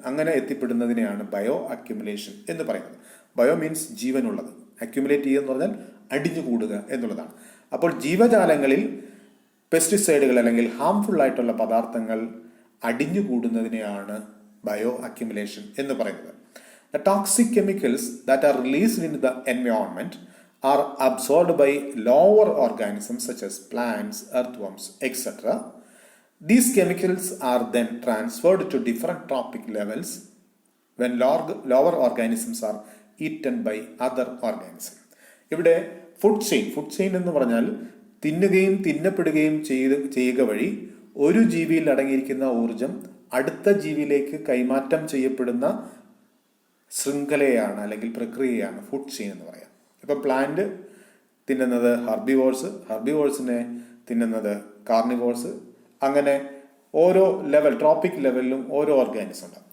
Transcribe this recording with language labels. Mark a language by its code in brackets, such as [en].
[ml] അങ്ങനെ എത്തിപ്പെടുന്നതിനെയാണ് bio accumulation എന്ന് പറയുന്നത്. ബയോ മീൻസ് ജീവനുള്ളത്, അക്യുമുലേറ്റ് ചെയ്യുക എന്ന് പറഞ്ഞാൽ അടിഞ്ഞുകൂടുക എന്നുള്ളതാണ്. അപ്പോൾ ജീവജാലങ്ങളിൽ പെസ്റ്റിസൈഡുകൾ അല്ലെങ്കിൽ ഹാംഫുൾ ആയിട്ടുള്ള പദാർത്ഥങ്ങൾ അടിഞ്ഞുകൂടുന്നതിനെയാണ് ബയോ അക്യുമുലേഷൻ എന്ന് പറയുന്നത്. [en] The toxic chemicals that are released into the environment are absorbed by lower organisms such as plants, earthworms, etc. These chemicals are then transferred to different trophic levels when lower organisms are eaten by other organisms. [ml] ഇവിടെ food chain എന്ന് പറഞ്ഞാൽ തിന്നുകയും തിന്നപ്പെടുകയും ചെയ്യുക വഴി ഒരു ജീവിയിൽ അടങ്ങിയിരിക്കുന്ന ഊർജം അടുത്ത ജീവിയിലേക്ക് കൈമാറ്റം ചെയ്യപ്പെടുന്ന ശൃംഖലയാണ് അല്ലെങ്കിൽ പ്രക്രിയയാണ് ഫുഡ് ചെയിൻ എന്ന് പറയാം. ഇപ്പം പ്ലാന്റ് തിന്നുന്നത് ഹെർബിവോഴ്സിനെ തിന്നുന്നത് കാർണിവോഴ്സ്, അങ്ങനെ ഓരോ ട്രോപ്പിക് ലെവലിലും ഓരോ ഓർഗാനിസം ഉണ്ട്.